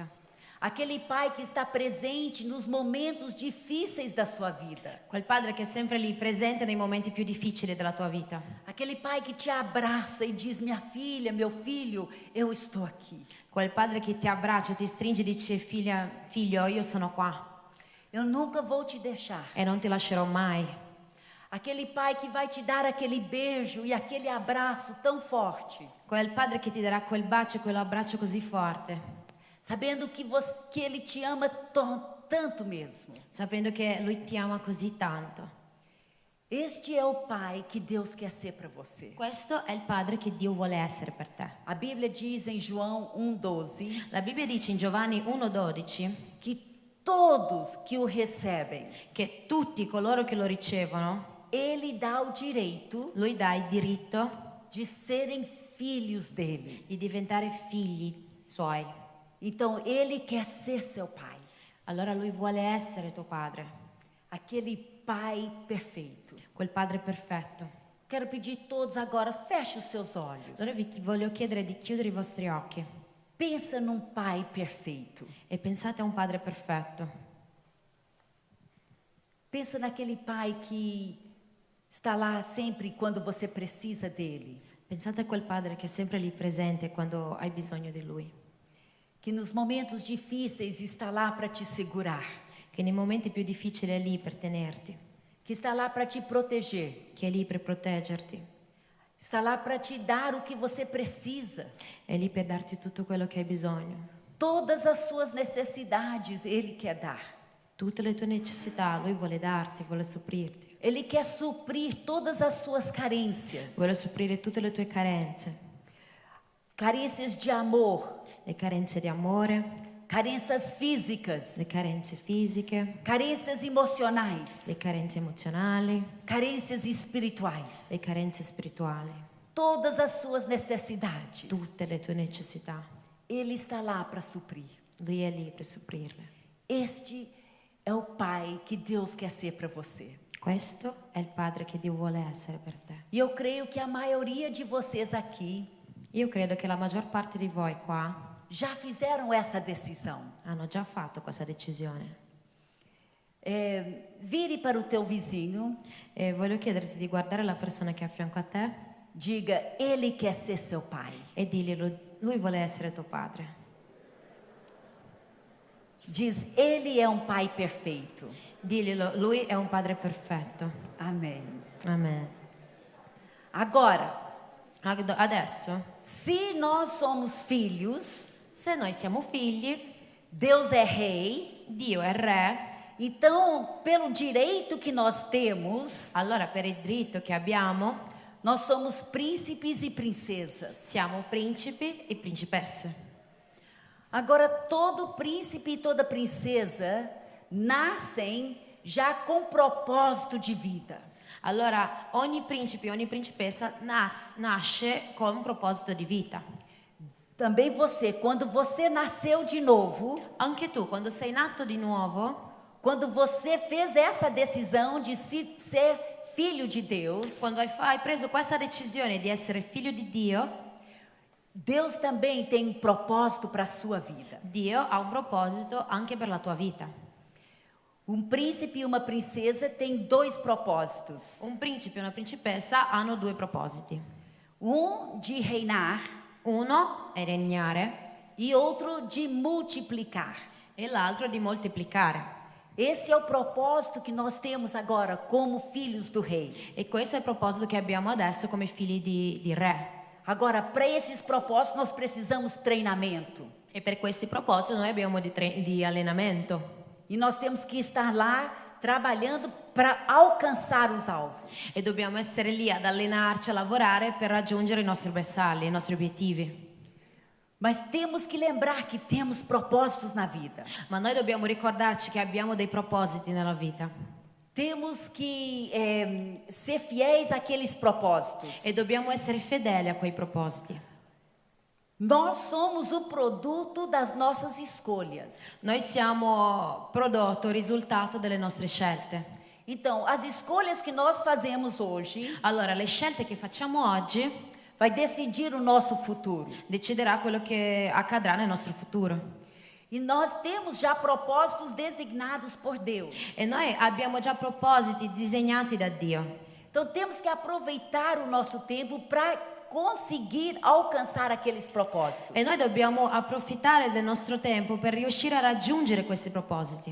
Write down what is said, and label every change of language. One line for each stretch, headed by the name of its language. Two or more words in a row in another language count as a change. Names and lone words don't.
Portuguese: Aquele pai que está presente nos momentos difíceis da sua vida.
Italian: Quel padre che è sempre lì presente nei momenti più difficili della tua vita.
Portuguese: Aquele pai que te abraça e diz: minha filha, meu filho, eu estou aqui.
Italian: Quel padre che ti abbraccia, ti stringe e dice: figlio, io sono qua
Portuguese: Eu nunca vou te deixar.
Italian: e non ti lascerò mai.
Portuguese: Aquele pai que vai te dar aquele beijo e aquele abraço tão forte,
Italian: Quel padre che ti darà quel bacio e quell'abbraccio così forte,
Portuguese: sabendo que ele te ama tanto mesmo.
Italian: sapendo che lui ti ama così tanto.
Portuguese: Este é o pai que Deus quer ser para você.
Italian: Questo è il padre che Dio vuole essere per te.
Portuguese: A Bíblia diz em João 1,12
Italian: La Bibbia dice in Giovanni 1,12
Portuguese: que todos que o recebem,
Italian: che tutti coloro che lo ricevono,
Portuguese: ele dá o direito
Italian: lui dà il diritto
Portuguese: de serem filhos dele.
Italian: di diventare figli suoi.
Portuguese: Então ele quer ser seu pai,
Italian: Allora lui vuole essere tuo padre,
Portuguese: aquele pai perfeito.
Italian: quel padre perfetto.
Portuguese: Quero pedir todos agora, feche os seus olhos.
Italian: Allora vi voglio chiedere di chiudere i vostri occhi
Portuguese: Pensa num pai perfeito.
Italian: e pensate a un padre perfetto.
Portuguese: Pensa naquele pai que está lá sempre quando você precisa dele.
Italian: Pensate a quel padre che è sempre lì presente quando hai bisogno di lui,
Portuguese: Que nos momentos difíceis está lá para te segurar.
Italian: che nei momenti più difficili è lì per tenerti,
Portuguese: Que está lá para te proteger.
Italian: che è lì per proteggerti,
Portuguese: Está lá para te dar o que você precisa.
Italian: è lì per darti tutto quello che hai bisogno.
Portuguese: Todas as suas necessidades Ele quer dar.
Italian: Tutte le tue necessità lui vuole darti, vuole supprirti,
Portuguese: Ele quer suprir todas as suas carências.
Italian: vuole supplire tutte le tue carenze,
Portuguese: Carências de amor,
Italian: le carenze di amore,
Portuguese: carências físicas,
Italian: le carenze fisiche,
Portuguese: carências emocionais,
Italian: le carenze emozionali,
Portuguese: carências espirituais.
Italian: le carenze spirituali,
Portuguese: Todas as suas necessidades.
Italian: tutte le tue necessità.
Portuguese: Ele está lá para suprir.
Italian: Lui è lì per supprirle.
Portuguese: Este é o Pai que Deus quer ser para você.
Italian: Questo è il padre che Dio vuole essere per te.
Portuguese: E eu creio que a maioria de vocês aqui
Italian: Io credo che la maggior parte di voi qua
Portuguese: já fizeram essa decisão.
Italian: hanno già fatto questa decisione.
Portuguese: Vire para o teu vizinho,
Italian: E voglio chiederti di guardare la persona che è a fianco a te
Portuguese: diga: Ele quer ser seu pai.
Italian: e digli, lui vuole essere tuo padre.
Portuguese: Diz: Ele é um pai perfeito.
Italian: Diglielo, lui è un padre perfetto.
Portuguese: Amém.
Italian: Amen.
Portuguese: Agora,
Italian: Adesso,
Portuguese: se nós somos filhos,
Italian: se noi siamo figli,
Portuguese: Deus é rei,
Italian: Dio è re,
Portuguese: então, pelo direito que nós temos,
Italian: allora per il diritto che abbiamo
Portuguese: nós somos príncipes e princesas.
Italian: siamo principi e principesse.
Portuguese: Agora, todo príncipe e toda princesa nascem já com propósito de vida.
Italian: Allora ogni principe, ogni principessa nasce con un proposito di vita.
Portuguese: Também você, quando você nasceu de novo,
Italian: Anche tu, quando sei nato di nuovo,
Portuguese: quando você fez essa decisão de ser filho de Deus,
Italian: quando hai preso questa decisione di essere figlio di Dio,
Portuguese: Deus também tem um propósito para a sua vida.
Italian: Dio ha un proposito anche per la tua vita.
Portuguese: Um príncipe e uma princesa têm dois propósitos.
Italian: Un principe e una principessa hanno due propositi.
Portuguese: De reinar
Italian: Uno è regnare
Portuguese: e outro de multiplicar.
Italian: e l'altro di moltiplicare.
Portuguese: Esse é o propósito que nós temos agora como filhos do rei.
Italian: E questo è il proposito che abbiamo adesso come figli di re.
Portuguese: Agora, para esses propósitos, nós precisamos treinamento.
Italian: E per questi propositi noi abbiamo di allenamento.
Portuguese: E nós temos que estar lá trabalhando para alcançar os alvos.
Italian: E dobbiamo essere lì ad allenarci, a lavorare per raggiungere i nostri bersaglio, i nostri obiettivi.
Portuguese: Mas temos que lembrar que temos propósitos na vida.
Italian: Ma noi dobbiamo ricordarci che abbiamo dei propositi nella vita.
Portuguese: Temos que ser fiéis àqueles propósitos.
Italian: E dobbiamo essere fedeli a quei propositi.
Portuguese: Nós somos o produto das nossas escolhas.
Italian: Noi siamo prodotto, risultato delle nostre scelte.
Portuguese: Então, as escolhas que nós fazemos hoje
Italian: Allora, le scelte che facciamo oggi
Portuguese: vai decidir o nosso futuro.
Italian: deciderà quello che accadrà nel nostro futuro.
Portuguese: E nós temos já propósitos designados por Deus.
Italian: E noi abbiamo già propositi disegnati da Dio.
Portuguese: Então, temos que aproveitar o nosso tempo para conseguir alcançar aqueles propósitos.
Italian: E noi dobbiamo approfittare del nostro tempo per riuscire a raggiungere questi propositi.